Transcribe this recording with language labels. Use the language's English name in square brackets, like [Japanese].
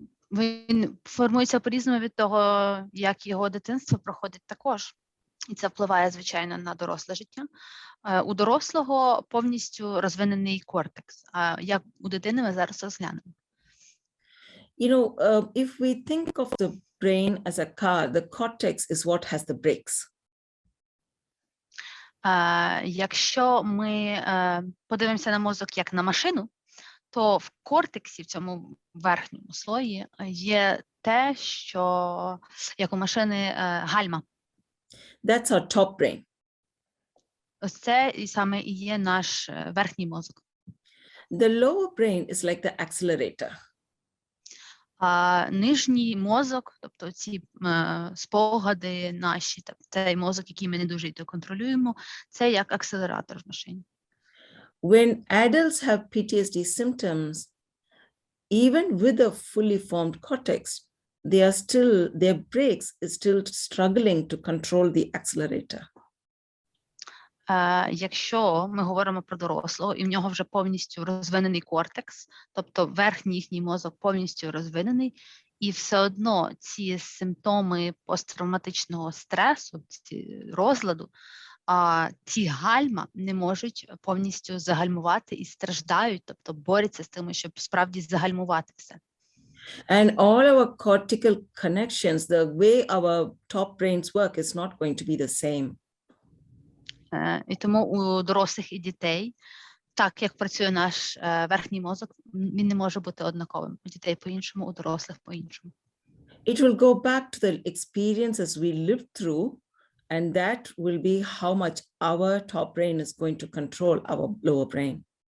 [Ukrainian] Він формується по-різному від того, як його дитинство проходить також. І це впливає, звичайно, на доросле життя. У дорослого повністю розвинений кортекс, а як у дитини ми зараз розглянемо. [English] You know, if we think of the brain as a car, the cortex is what has the brakes. [Ukrainian] Якщо ми подивимося на мозок як на машину, то в кортексі, в цьому верхньому слої, є те, що, як у машини, гальма. [English] That's our top brain. [Ukrainian] Ось це і саме і є наш верхній мозок. [English] The lower brain is like the accelerator. [Ukrainian] Нижній мозок, тобто ці спогади наші, цей мозок, який ми не дуже контролюємо, це як акселератор в машині. [English] When adults have PTSD symptoms, even with a fully formed cortex, their brakes is still struggling to control the accelerator. [Ukrainian] Якщо ми говоримо про дорослого, і в нього вже повністю розвинений кортекс, тобто верхній їхній мозок повністю розвинений, і все одно ці симптоми посттравматичного стресу, розладу, ці гальма не можуть повністю загальмувати і страждають, тобто борються з тим, щоб справді загальмувати все. [English] And all our cortical connections, the way our top brains work is not going to be the same. [Ukrainian] І тому у дорослих і дітей Так, як працює наш верхній мозок, він не може бути однаковим. У дітей по-іншому, у дорослих по-іншому. [English] It will go back to the experiences we lived through, and that will be how much our top brain is going to control our lower brain.